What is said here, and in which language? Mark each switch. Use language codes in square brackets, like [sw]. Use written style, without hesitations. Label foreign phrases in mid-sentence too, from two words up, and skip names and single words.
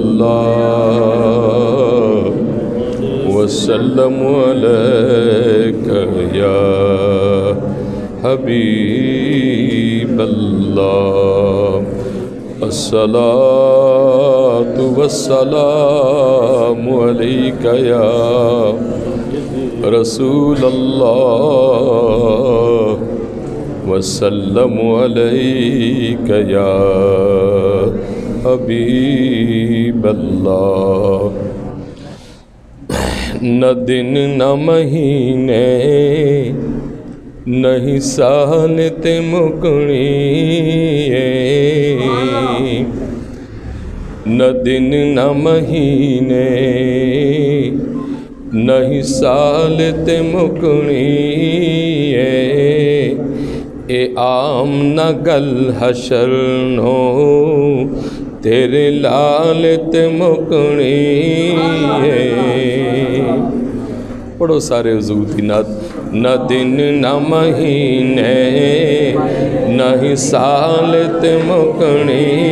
[ar] الله وسلم عليك يا حبيب الله الصلاة والسلام عليك يا رسول الله وسلم عليك يا حبيب الله [pa] نہ دن نہ مہینے نہیں سال تے مکنی نہ دن نہ مہینے نہیں سال تے مکنی اے عام نہ گل حشر نو تیرے لال تے مکنی پڑھو سارے حضور دی نعت نہ دن نہ مہینے نہ ہی سال تے مکنی